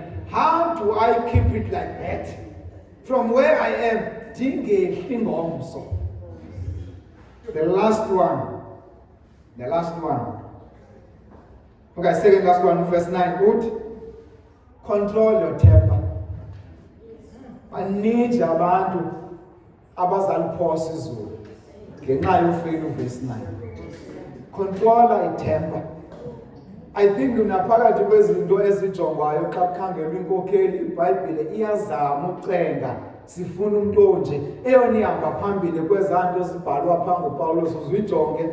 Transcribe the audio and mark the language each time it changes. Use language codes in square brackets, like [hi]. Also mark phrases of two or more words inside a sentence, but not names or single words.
[en] How do I keep it like that? From where I am, [xh] ndingehli ngomso. [en] The last one. Okay, second last one, verse 9. Good. Control your temper. [xh] Baninzi abantu abazaliphosa izulu ngenxa yofeyila uverse 9. [en] Controller itemper. I think [xh] unaphakathi kwezinto ezijongwayo xa kukhangelwa inkokheli, iBhayibhile iyazama ucenga sifuna umuntu onje eyona ihamba phambili kwezanto ezibhalwa phaa nguPawulos uzijonge.